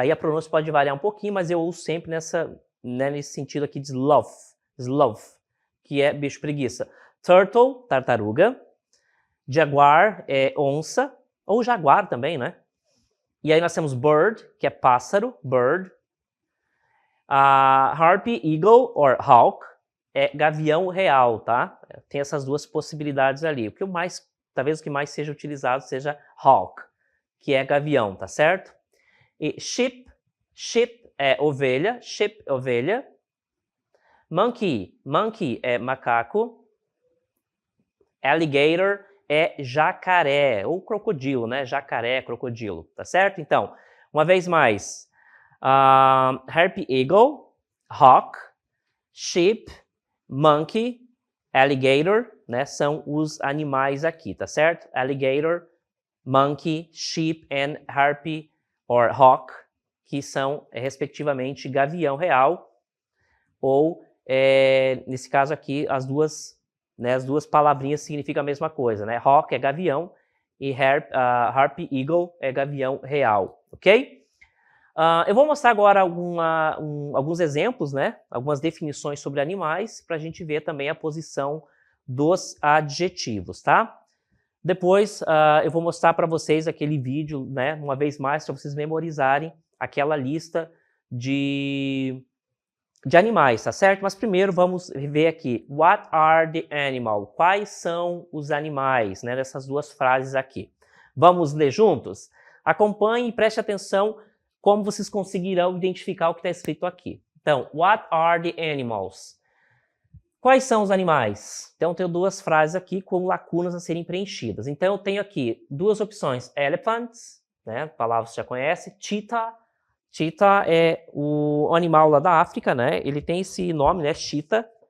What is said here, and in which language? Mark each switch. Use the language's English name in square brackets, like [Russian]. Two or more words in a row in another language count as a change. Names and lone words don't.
[Portuguese] Aí a pronúncia pode variar um pouquinho, mas eu uso sempre nesse sentido aqui de sloth, que é bicho preguiça. Turtle, tartaruga, jaguar é onça, ou jaguar também, né? E aí nós temos bird, que é pássaro, bird. [English] Harpy, eagle, or hawk, [Portuguese] é gavião real, tá? Tem essas duas possibilidades ali. Talvez o que mais seja utilizado seja hawk, que é gavião, tá certo? E sheep é ovelha, ovelha. Monkey é macaco. Alligator é jacaré, ou crocodilo, né? Jacaré, crocodilo, tá certo? Então, uma vez mais, [English] harpy, eagle, hawk, sheep, monkey, alligator, [Portuguese] né? São os animais aqui, tá certo? [English] Alligator, monkey, sheep and harpy or hawk, [Portuguese] que são, respectivamente, gavião real, ou, nesse caso aqui, as duas palavrinhas significam a mesma coisa, né? Hawk é gavião e [English] harpy, eagle [Portuguese] é gavião real, ok? Eu vou mostrar agora alguns exemplos, né? Algumas definições sobre animais, para a gente ver também a posição dos adjetivos, tá? Depois eu vou mostrar para vocês aquele vídeo, né? Uma vez mais, para vocês memorizarem aquela lista de animais, tá certo? Mas primeiro vamos ver aqui, [English] what are the animals? [Portuguese] Quais são os animais, né? Nessas duas frases aqui. Vamos ler juntos? Acompanhe e preste atenção como vocês conseguirão identificar o que está escrito aqui. Então, [English] what are the animals? [Portuguese] Quais são os animais? Então, eu tenho duas frases aqui com lacunas a serem preenchidas. Então, eu tenho aqui duas opções, elephants, né? Palavra que você já conhece, cheetah. Cheetah é o animal lá da África, né? Ele tem esse nome, né? Cheetah.